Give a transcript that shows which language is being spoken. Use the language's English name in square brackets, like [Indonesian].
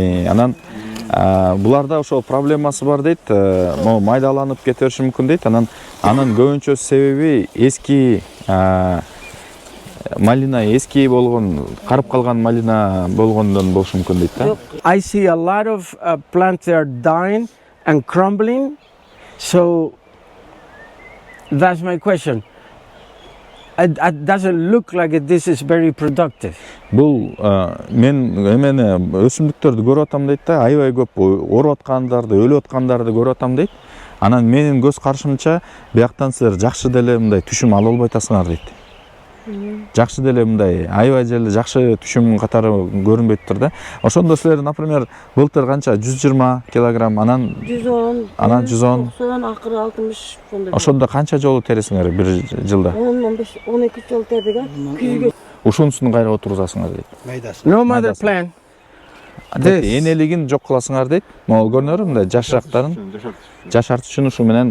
[Kyrgyz] Анан буларда ошо проблемасы бар дейт. Майдаланып кете бериши мүмкүн дейт. Анан көбүнчө себеби эски малина, эски болгон, карып калган малина болгондон болушу мүмкүн дейт да. [English] I see a lot of plants that are dying and crumbling. So that's my question. It doesn't look like this is very productive. [Kyrgyz] Бул мен эмени өсүмдүктөрдү көрүп атам дейт да, аябай көп ооруп аткандарды, өлүп аткандарды көрүп атам дейт. Анан менин көз карашымча бияктан силер жакшы деле мындай түшүм ала албай атасыңар дейт. Жакшы деле мындай аябай деле жакшы түшүм катары көрүнбөйт тур да. Ошондо силер, например, былтыр канча 120 килограмм, анан 110, анан 110, 90, акыры 60 сондай. ошондо канча жолу тересиңер бир жылда? 10-15, 12 жол тердик а. Күзгө Ушунусун кайра отургузасыңар дейт. Майдасы. [English] No mother [Kyrgyz] Майдасы. [English] plant. [Kyrgyz] Энелигин жок кыласыңар дейт. Могул көрүнөр мындай жашырактарын жашартыш үчүн ушу менен